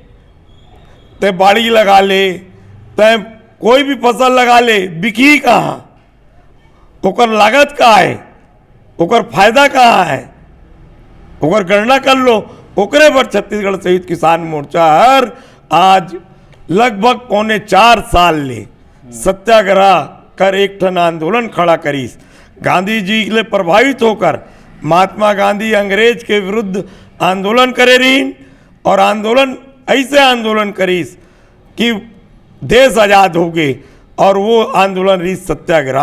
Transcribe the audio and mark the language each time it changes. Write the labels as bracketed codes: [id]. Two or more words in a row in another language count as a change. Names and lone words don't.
[hne] ते बाड़ी लगा ले, ते कोई भी फसल लगा ले, बिकी कहाँ? ओकर लागत का है, ओकर फायदा कहाँ है? ओकर गणना कर लो। ओकरे पर छत्तीसगढ़ सहित किसान मोर्चा हर आज लगभग 4.25 साल ले सत्याग्रह कर एक ठन आंदोलन खड़ा करीस। गांधी जी ले प्रभावित होकर महात्मा गांधी अंग्रेज के विरुद्ध आंदोलन करे रहीन और आंदोलन ऐसे आंदोलन करीस कि देश आज़ाद हो गए और वो आंदोलन रही सत्याग्रह।